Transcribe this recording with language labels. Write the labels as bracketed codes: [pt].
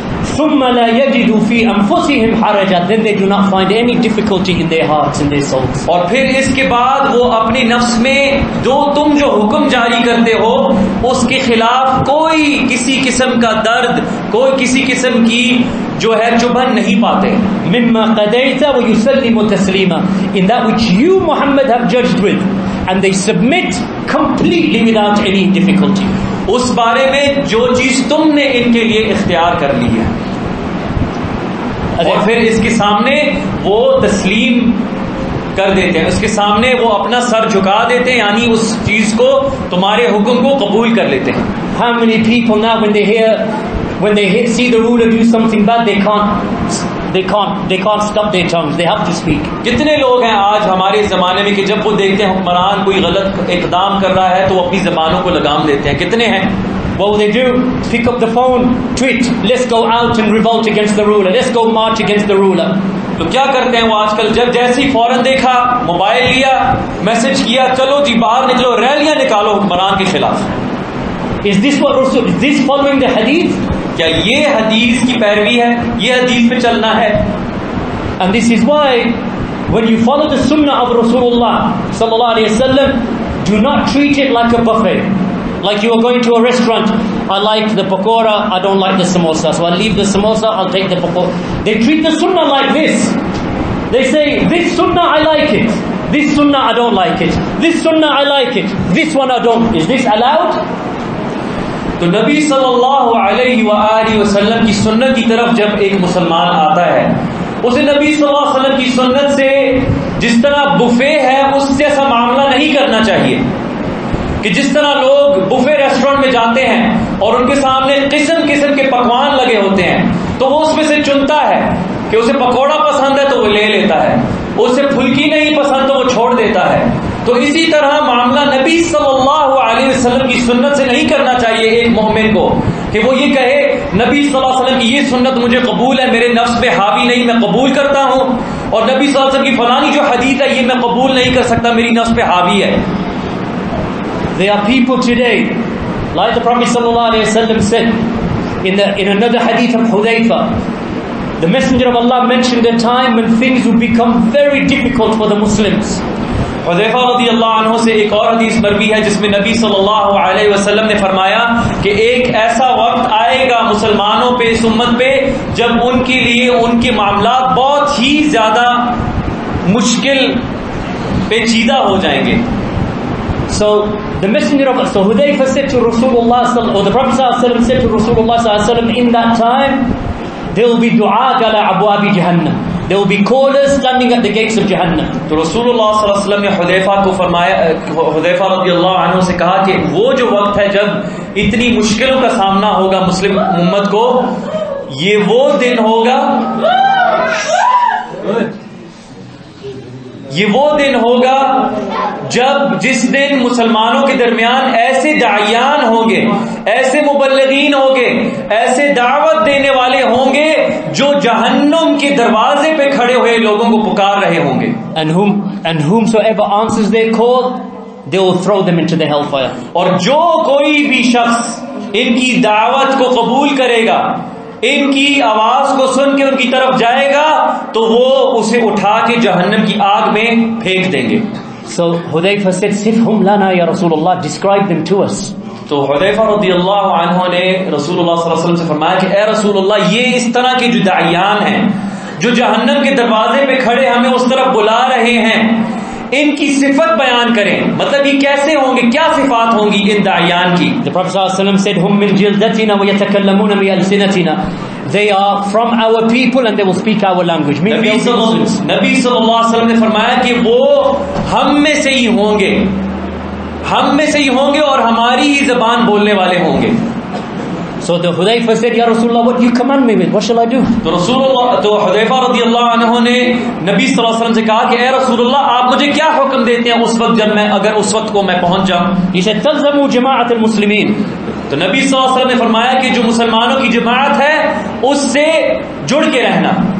[ar] ثم لا يجدوا في أنفسهم حرجا, [en] then they do not find any difficulty in their hearts and their souls. [ur] اور پھر اس کے بعد وہ اپنی نفس میں تم جو حکم جاری کرتے ہو اس کے خلاف کوئی کسی قسم کا درد, کوئی کسی قسم کی جو ہے چبھن نہیں پاتے. [ar] مما قضيت ويسلم تسليما, [en] in that which you Muhammad have judged with, and they submit completely without any difficulty. [ur] اس بارے میں جو چیز تم نے ان کے لیے اختیار کر لی ہے, اور پھر اس کے سامنے وہ تسلیم کر دیتے ہیں, اس کے سامنے وہ اپنا سر جھکا دیتے ہیں, یعنی اس چیز کو تمہارے حکم کو قبول کر لیتے ہیں. [en] How many people now when they see the ruler do something bad, they can't stop their tongues, they have to speak. [ur] کتنے لوگ ہیں آج ہمارے زمانے میں کہ جب وہ دیکھتے ہیں حکمران کوئی غلط اقدام کر رہا ہے تو وہ اپنی زبانوں کو لگام دیتے ہیں. کتنے ہیں؟ [en] What will they do? Pick up the phone, tweet, let's go out and revolt against the ruler, let's go march against the ruler. [ur] تو کیا کرتے ہیں وہ آج کل, جب جیسے ہی فوراً دیکھا, موبائل لیا, میسج کیا, چلو جی باہر نکلو, ریلیاں نکالو حکمران کے خلاف. [en] Is this following the hadith? [ur] کیا یہ حدیث کی پیروی ہے, یہ حدیث پہ چلنا ہے؟ [en] And this is why when you follow the sunnah of Rasulullah sallallahu alaihi wasallam, do not treat it like a buffet, like you are going to a restaurant. I like the pakora, I don't like the samosa, so I'll leave the samosa, I'll take the pakora. They treat the sunnah like this. They say, this sunnah I like it, this sunnah I don't like it, this sunnah I like it, this one I don't. Is this allowed? [ur] تو نبی صلی اللہ علیہ وآلہ وسلم کی سنت کی طرف جب ایک مسلمان آتا ہے, اسے نبی صلی اللہ علیہ وسلم کی سنت سے جس طرح بفے ہے اس جیسا معاملہ نہیں کرنا چاہیے. کہ جس طرح لوگ بفے ریسٹورنٹ میں جاتے ہیں اور ان کے سامنے قسم قسم کے پکوان لگے ہوتے ہیں تو وہ اس میں سے چنتا ہے کہ اسے پکوڑا پسند ہے تو وہ لے لیتا ہے, اسے پھلکی نہیں پسند تو وہ چھوڑ دیتا ہے. تو اسی طرح معاملہ نبی صلی اللہ علیہ وسلم کی سنت سے نہیں کرنا چاہیے ایک مومن کو کہ وہ یہ کہے نبی صلی اللہ علیہ وسلم کی یہ سنت مجھے قبول ہے, میرے نفس پہ حاوی نہیں, میں قبول کرتا ہوں, اور نبی صلی اللہ علیہ وسلم کی فلانی جو حدیث ہے یہ میں قبول نہیں کر سکتا, میری نفس پہ حاوی ہے. [en] There are people today, like the Prophet sallallahu alaihi wasallam said in another hadith of Hudayfa, the Messenger of Allah mentioned a time when things would become very difficult for the Muslims. [ur] Huzaifa رضی اللہ عنہ سے ایک اور حدیث مروی ہے جس میں نبی صلی اللہ علیہ وسلم نے فرمایا کہ ایک ایسا وقت آئے گا مسلمانوں پہ, اس امت پہ, جب ان کے لیے ان کے معاملات بہت ہی زیادہ مشکل پیچیدہ ہو جائیں گے. [en] So the Messenger of Allah, so Hudayfa said to Rasulullah, or the Prophet ﷺ said to Rasulullah ﷺ in that time, there will be [ar] du'at ala abwabi jahannam. [en] There will be callers standing at the gates of Jahannam. [ur] تو رسول اللہ صلی اللہ علیہ وسلم نے حذیفہ کو فرمایا، حذیفہ رضی اللہ عنہ سے کہا کہ وہ جو وقت ہے جب اتنی مشکلوں کا سامنا ہوگا مسلم امت کو، یہ وہ دن ہوگا، یہ وہ دن ہوگا جس دن مسلمانوں کے درمیان ایسے داعیان ہوں گے، ایسے مبلغین ہوں گے، ایسے دعوت دینے والے ہوں گے جو جہنم کے دروازے پہ کھڑے ہوئے لوگوں کو پکار رہے ہوں گے. [en] And whomsoever answers their call, they will throw them into the hellfire. [ur] اور جو کوئی بھی شخص ان کی دعوت کو قبول کرے گا، ان کی آواز کو سن کے ان کی طرف جائے گا، تو وہ اسے اٹھا کے جہنم کی آگ میں پھینک دیں گے. [en] So Hudayfa said, [ar] "Sifhum lana ya Rasulullah, [en] describe them to us." [ur] تو حذیفہ رضی اللہ عنہ نے رسول اللہ صلی اللہ علیہ وسلم سے فرمایا کہ اے رسول اللہ، یہ اس طرح کے جو داعیان ہیں، جو جہنم کے دروازے پہ کھڑے ہمیں اس طرف بلا رہے ہیں، ان کی صفت بیان کریں. مطلب یہ کیسے ہوں گے، کیا صفات ہوں گی ان داعیان کی؟ [en] The Prophet ﷺ said, [ar] "Hum min jildatina wa yatakallamuna bi alsinatina." [en] They are from our people and they will speak our language. [ur] نبی صلی اللہ علیہ وسلم نے فرمایا کہ وہ ہم میں سے ہی ہوں گے، ہم میں سے ہی ہوں گے اور ہماری ہی زبان بولنے والے ہوں گے. [en] So the Hudayfa said, "Ya Rasulullah, what do you command me with? What shall I do?" [ur] تو حذیفہ رضی اللہ عنہ نے نبی صلی اللہ علیہ وسلم سے کہا کہ اے رسول اللہ، آپ مجھے کیا حکم دیتے ہیں اس وقت جب میں اگر اس وقت کو میں پہنچ جاؤں؟ [en] He said, [ar] "Talzamu jama'at al-muslimin." [ur] تو نبی صلی اللہ علیہ وسلم نے فرمایا کہ جو مسلمانوں کی جماعت ہے اس سے جڑ کے رہنا.